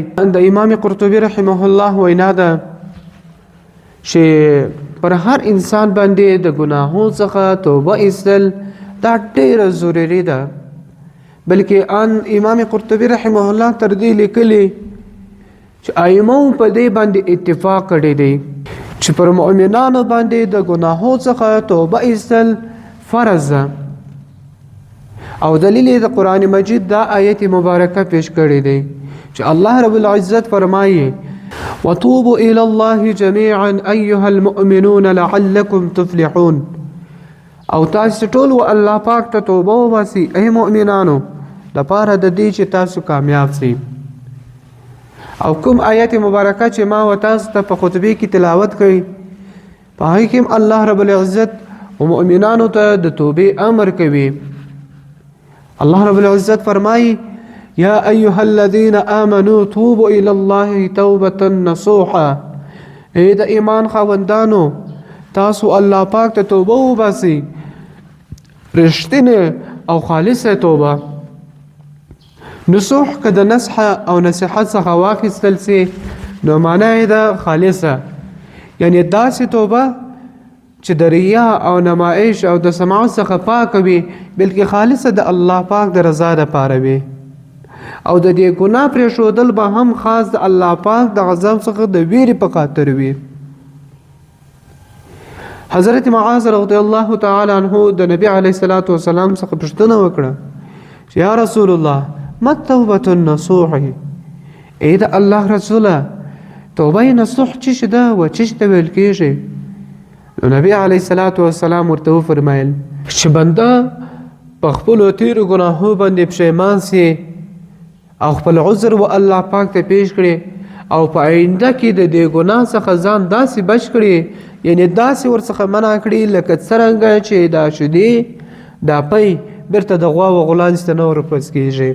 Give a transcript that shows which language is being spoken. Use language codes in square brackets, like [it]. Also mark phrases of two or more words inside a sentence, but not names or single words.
[ps] د امام قرطبي [ar] رحمه الله [ps] وینا ده چې پر هر انسان باندې د ګناهو څخه توبه ایستل دا ډېره ضروري ده، بلکې ان امام قرطبي [ar] رحمه الله [ps] تر دې لیکلي چې ائمو په دې باندې اتفاق کړی دی چې پر مؤمنانو باندې د ګناهو څخه توبه ایستل فرض ده. او دلیل د قرآن مجید دا آیت مبارکه پیش کړی دی چې [ar] الله رب العزت [ps] فرمایي: [ar] وتوبوا الى الله جميعا ايها المؤمنون لعلكم تفلحون. [ps] او تاسو ټول الله پاک ته توبه وباسئ ای مؤمنانو لپاره د دې چې تاسو کامیاب شئ. او کوم آیت مبارکه چې ما و تاسو ته په خطبه کې تلاوت کړي، په هغې کې [ar] الله رب العزت [ps] او مؤمنانو ته د توبې امر کوي. [ar] الله رب العزت فرمایي یا ایها الذین آمنوا توبوا الی الله توبة نصوحا. [ps] ای د ایمان خاوندانو تاسو الله پاک ته توبه وباسئ، رښتینې او خالصه توبه. نصوح که د نصح او نصیحت څخه واخیستل سي نو معنا یې ده خالصه، یعنی داسې توبه چې د ریا او نمایش او د سماعت څخه پاکه وي، بلکې خالصه د الله پاک د رضا دپاره وي. او د دې ګناه پرېښودل به هم خاص د الله پاک د غضب څخه د ویرې په خاطر وي. حضرت معاذ [ar] رضی الله تعالی عنه [ps] د نبی [ar] علیه الصلاة والسلام [ps] څخه پوښتنه وکړه چې [ar] یا رسول الله ما التوبة النصوح. [ps] ای د الله رسوله توبه نصوح څه ده و څه ته ویل کېږي؟ نو نبی [ar] علیه الصلاة والسلام [ps] ورته وفرمیل چې بنده په خپلو تیرو ګناهو باندې پښیمان سي او خپل عذر و الله پاک ته پیش کړي او په آینده کې د دې ګناه څخه ځان داسې بچ کړي، یعنی داسې ورڅخه منع کړي لکه څرنګه چې دا شیدې دا پی بیرته د غوا و غلانځ ته نه ورپس کېږي.